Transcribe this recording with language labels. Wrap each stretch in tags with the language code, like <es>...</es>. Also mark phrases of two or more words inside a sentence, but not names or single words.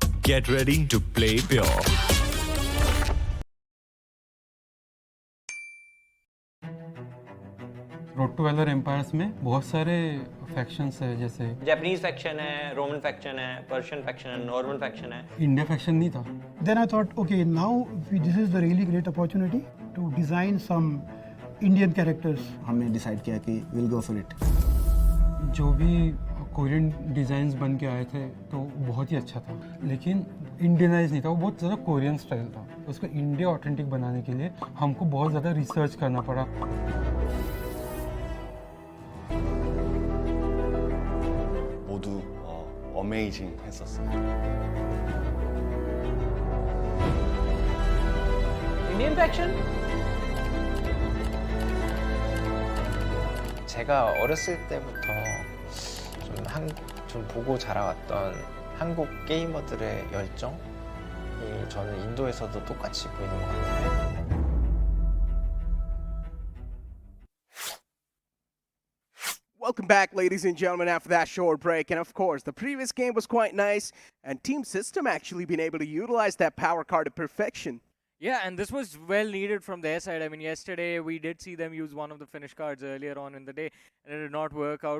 <en>Get ready to play pure.</en> <hi>रोड टू वैलोर एम्पायर्स में बहुत सारे फैक्शंस है, जैसे</hi> <en>Japanese faction</en> <hi>है,</hi> <en>Roman faction</en> <hi>है,</hi> <en>Persian faction</en> <hi>है,</hi> <en>Norman faction</en> <hi>है।</hi> <en>India faction</en> <hi>नहीं था।</hi> <en>Then I thought, okay, now this is the really great opportunity to design some Indian characters.</en> <hi>हमने डिसाइड किया कि</hi> <en>we'll go for it.</en> <hi>जो भी</hi> <en>Korean designs</en> <hi>बन के आए थे तो बहुत ही अच्छा था, लेकिन इंडियनाइज नहीं था, वो बहुत ज़्यादा</hi> <en>Korean style</en> <hi>था। उसको</hi> <en>India authentic</en> <hi>बनाने के लिए हमको बहुत ज़्यादा रिसर्च करना पड़ा।</hi> <ko>모두 어메이징 했었어요.</ko> <en>Indian faction?</en> <ko>제가 어렸을 때부터 좀 보고 자라왔던 한국 게이머들의 열정이 저는 인도에서도 똑같이 보이는 것 같아요.</ko> <en>Welcome back, ladies and gentlemen, after that short break. And of course, the previous game was quite nice, and Team System actually been able to utilize that power card to perfection. Yeah, and this was well needed from their side. I mean, yesterday we did see them use one of the finish cards earlier on in the day, and it did not work out.</en>